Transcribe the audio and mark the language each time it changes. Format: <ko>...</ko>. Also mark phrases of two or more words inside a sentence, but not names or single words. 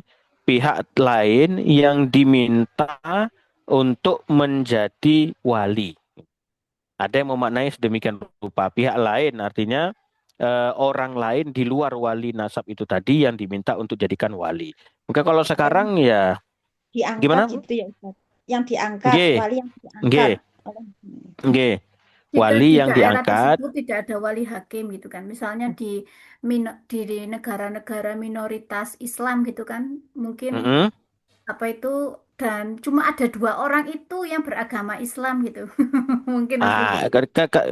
<id>Pihak lain yang diminta untuk menjadi wali. Ada yang memaknai sedemikian rupa. Pihak lain artinya orang lain di luar wali nasab itu tadi yang diminta untuk jadikan wali. Maka kalau sekarang ya Diangkat gimana, Bu? gitu ya Ustaz. Yang diangkat, Nggih, wali yang diangkat.</id> <jv>nggih, nggih.</jv> <id>Wali yang daerah diangkat. tersebut tidak ada wali hakim gitu kan. Misalnya di negara-negara minoritas Islam gitu kan, mungkin apa itu, dan cuma ada 2 orang itu yang beragama Islam gitu. Mungkin seperti itu.</id>